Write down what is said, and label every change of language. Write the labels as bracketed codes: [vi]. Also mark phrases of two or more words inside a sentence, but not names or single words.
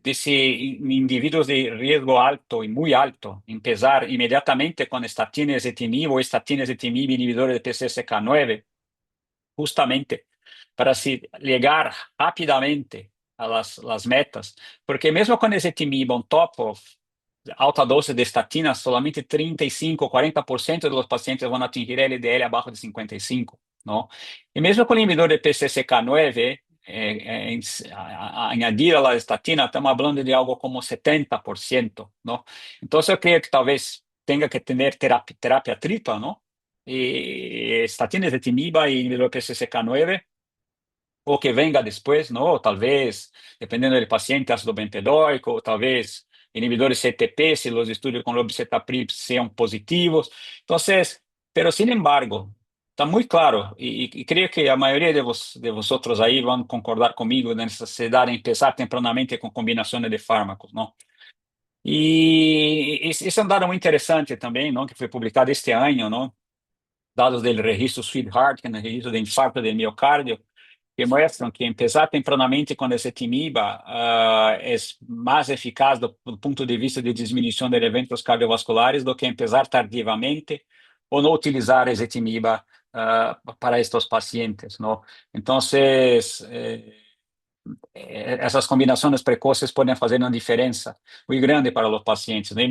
[pt] desse indivíduos de risco alto e muito alto, empezar imediatamente com estatina ezetimibe ou estatina ezetimibe inibidores de PCSK9, justamente para se chegar rapidamente [es] a las metas, [pt] porque mesmo com ezetimibe [en] on top of [pt] alta dose de estatina, solamente 35, 40% dos pacientes vão atingir LDL abaixo de 55, não? E mesmo com o inibidor de PCSK9, [es] añadir a la estatina, [pt] estamos falando de algo como 70%, não? Então, eu creio que talvez tenha que ter terapia tripla, não? E estatina, ezetimiba e inibidor PCSK9, o que venga depois, não? Talvez, dependendo do paciente, ácido bempedóico, ou talvez inibidores CTP, se os estudos com lobecetrapib sejam positivos. Então, [es] pero sin embargo, [pt] está muito claro, e creio que a maioria de vosotros aí vão concordar comigo na necessidade de começar tempranamente com combinações de fármacos, não? E esse é um dado muito interessante também, não? Que foi publicado este ano, não? Dados do registro Sweetheart, que é o registro de infarto de miocárdio, que mostram que [es] empezar tempranamente [pt] com ezetimiba é mais eficaz do ponto de vista de diminuição de eventos cardiovasculares do que [es] empezar tardivamente [pt] ou não utilizar ezetimiba para estes pacientes, não? Então, essas combinações precoces podem fazer uma diferença muito grande para os pacientes, né?